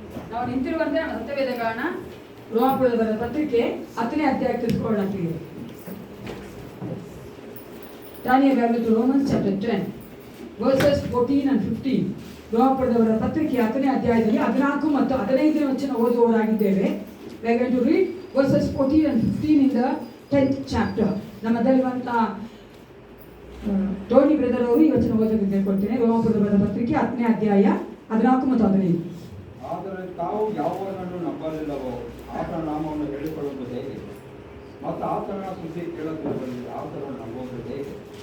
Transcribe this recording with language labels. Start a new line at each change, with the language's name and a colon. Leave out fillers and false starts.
Kannada: ನಾವು ನಿಂತಿರುವಂತೆ ನಮ್ಮ ಸತ್ಯವೇದಗಾರನ ರೋಮಾಪುರದವರ ಪತ್ರಿಕೆ 10ನೇ ಅಧ್ಯಾಯ ತಿಳಿದುಕೊಳ್ಳಲಾಗಿದೆ.
English: Daniel Bible to Romans chapter 10 verses 14 and 15.
Kannada: ರೋಮಾಪುರದವರ ಪತ್ರಿಕೆ 10ನೇ ಅಧ್ಯಾಯದಲ್ಲಿ 14 ಮತ್ತು 15ನೇ ವಚನ ಓದುವವರಾಗಿದ್ದೇವೆ.
English: We are going to read verses 14 and 15 in the 10th chapter.
Kannada: ನಮ್ಮದಲ್ಲಿರುವಂತಹ Tony brother ಅವರು ಈ ವಚನ ಓದೋದಕ್ಕೆ ಕೇಳ್ಕೊಳ್ತೇನೆ. ರೋಮಾಪುರದವರ ಪತ್ರಿಕೆ 10ನೇ ಅಧ್ಯಾಯ 14 ಮತ್ತು 15. ಆದರೆ ತಾವು ಯಾವನನ್ನು ನಂಬಲಿಲ್ಲವೋ ಆತನ ನಾಮವನ್ನು ಹೇಳಿಕೊಳ್ಳುವುದು ಹೇಗೆ? ಮತ್ತು ಆತನ ಸುದ್ದಿ ಕೇಳುತ್ತಿರುವಲ್ಲಿ ಆತನನ್ನು ನಂಬುವುದು ಹೇಗೆ?